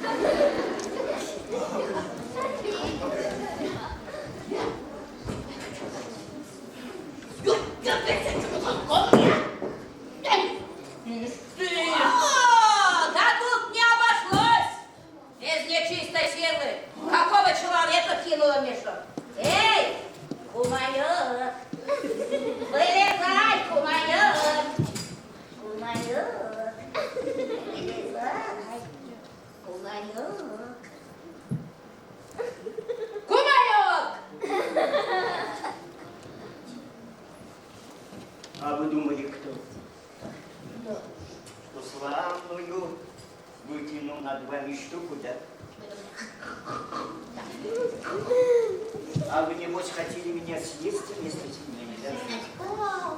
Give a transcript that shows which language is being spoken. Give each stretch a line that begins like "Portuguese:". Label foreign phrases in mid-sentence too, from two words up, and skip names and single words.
Russian: О, да тут не обошлось без нечистой силы. Какого человека кинула в мешок? Эй, кумайок, вылезай, кумайок, кумайок, вылезай, кумайок, кумайок. А вы думали, кто? Что славную вытянул над вами штуку, да? А вы, небось, хотели меня съесть вместо меня, да?